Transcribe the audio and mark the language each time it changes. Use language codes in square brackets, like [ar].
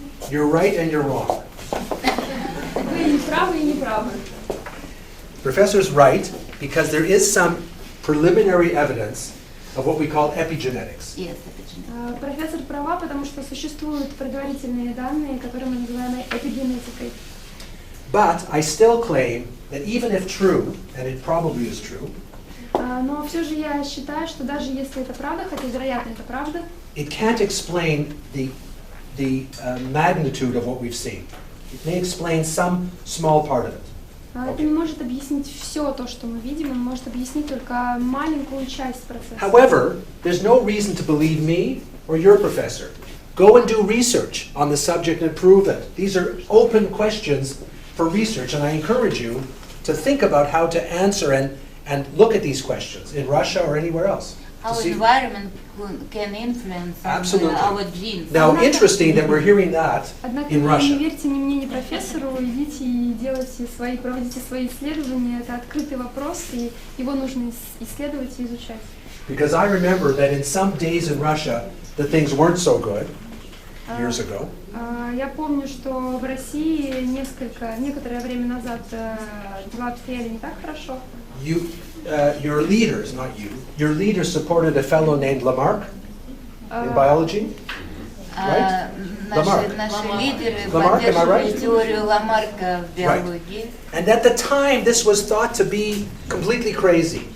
[en] You're right and you're wrong. [ru] Вы и правы, и не правы. [en] Professor's right because there is some preliminary evidence of what we call epigenetics. Yes, epigenetics. [ru] Профессор права, потому что существуют предварительные данные, которые мы называем эпигенетикой. [en] But I still claim that even if true, and it probably is true, [ru] но все же я считаю, что даже если это правда, хотя вероятно это правда, [en] it can't explain the magnitude of what we've seen. It may explain some small part of it. [ru] это не может объяснить все то, что мы видим, он может объяснить только маленькую часть процесса. [en] However, there's no reason to believe me or your professor. Go and do research on the subject and prove it. These are open questions for research, and I encourage you to think about how to answer and look at these questions in Russia or anywhere else. Our environment can influence our genes. Now, interesting that we're hearing that [ru] Однако [en] in [ru] не [en] Russia. [ru] верьте ни мне, ни профессору, идите и проводите свои исследования. Это открытый вопрос, и его нужно исследовать и изучать. [en] Because I remember that in some days in Russia, the things weren't so good years ago. [ru] Я помню, что в России некоторое время назад дела обстояли не так хорошо. [en] Your leaders, not you, your leaders supported a fellow named Lamarck in biology, right? [ru] Наши лидеры поддерживали теорию Ламарка в биологии. [en] And at the time, this was thought to be completely crazy.